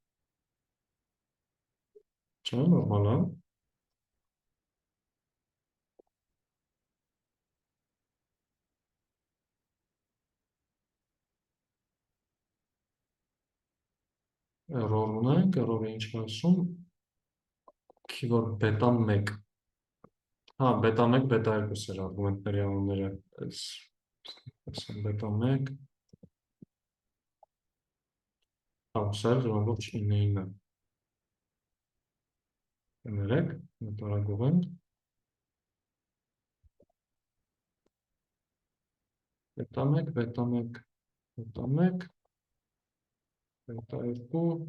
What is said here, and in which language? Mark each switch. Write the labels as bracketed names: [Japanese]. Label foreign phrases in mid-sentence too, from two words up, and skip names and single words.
[Armenian] Չէ, նորմալ է։ Error ունենք, error-ը ինչ է ասում, [English] keyword beta 1։ [Armenian] Հա, [English] beta 1, beta 2 [Armenian] սեր արգումենտների անունները, beta 1, հա, սեր 0.9-ը։ Ներեք, նտարագող են, [English] beta 1, beta 1, beta 1, beta 2,